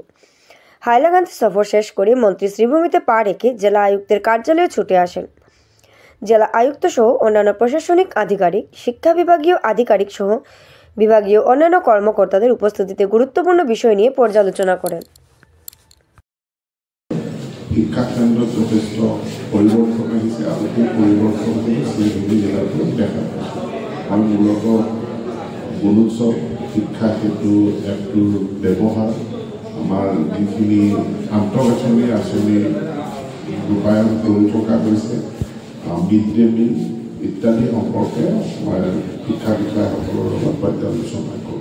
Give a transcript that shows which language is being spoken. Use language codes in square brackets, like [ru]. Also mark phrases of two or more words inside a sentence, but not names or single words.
[bn] হাইলাকান্দি সফর শেষ করে মন্ত্রী শ্রীভূমিতে পা রেখে জেলা আয়ুক্তের কার্যালয়ে ছুটে আসেন। জেলা আয়ুক্ত সহ অন্যান্য প্রশাসনিক আধিকারিক, শিক্ষা বিভাগীয় আধিকারিক সহ বিভাগীয় অন্যান্য কর্মকর্তাদের উপস্থিতিতে গুরুত্বপূর্ণ বিষয় নিয়ে পর্যালোচনা করেন। [as] শিক্ষা কেন্দ্ৰত যথেষ্ট পৰিৱৰ্তন আহিছে আৰু সেই পৰিৱৰ্তনটো শ্ৰীভূমি জিলাতো দেখা পাইছে। আৰু মূলত গুণোৎসৱ শিক্ষা সেতু এপটোৰ ব্যৱহাৰ, আমাৰ যিখিনি আন্তঃগাঁথনি আঁচনি ৰূপায়ণ কৰি থকা হৈছে, [en] mid day meal [as] ইত্যাদি সম্পৰ্কে মই শিক্ষা বিষয়াসকলৰ লগত পৰ্যালোচনা কৰোঁ।